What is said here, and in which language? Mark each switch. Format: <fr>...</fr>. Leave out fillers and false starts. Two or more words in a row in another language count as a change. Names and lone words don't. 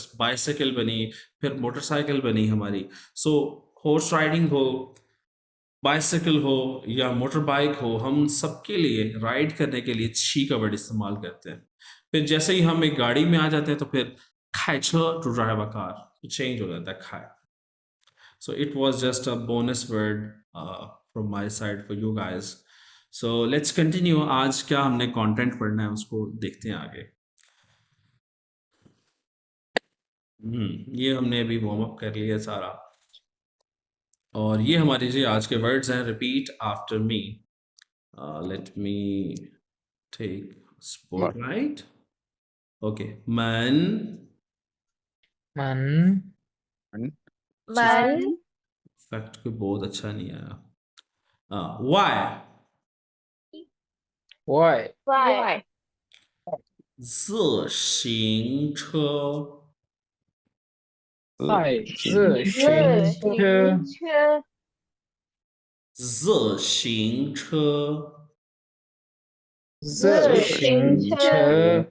<hi>बाइसाइकिल बनी, फिर मोटरसाइकिल बनी हमारी। सो</hi> <en>horse riding</en> <hi>हो, बाइसाइकिल हो या</hi> <en>motor bike</en> <hi>हो, हम सबके लिए राइड करने के लिए छी का वर्ड इस्तेमाल करते हैं। फिर जैसे ही हम एक गाड़ी में आ जाते हैं, तो फिर खाइछो</hi> <en>to drive a car,</en> <hi>तो चेंज हो जाता है खाए।</hi> <en>So it was just a bonus word from my side for you guys. So let's continue.</en> <hi>आज क्या हमने कंटेंट पढ़ना है उसको देखते हैं आगे। ये हमने अभी वार्म अप कर लिया सारा, और ये हमारे जी आज के वर्ड्स हैं।</hi> <en>Repeat after me. Let me take spotlight.</en> <zh>ओके, मन। मन मन</zh> <hi>फैक्ट कोई बहुत अच्छा नहीं आया। वाई। वाई वाई</hi> <zh>自行车。爱自自行行车车自行车。自行车</zh>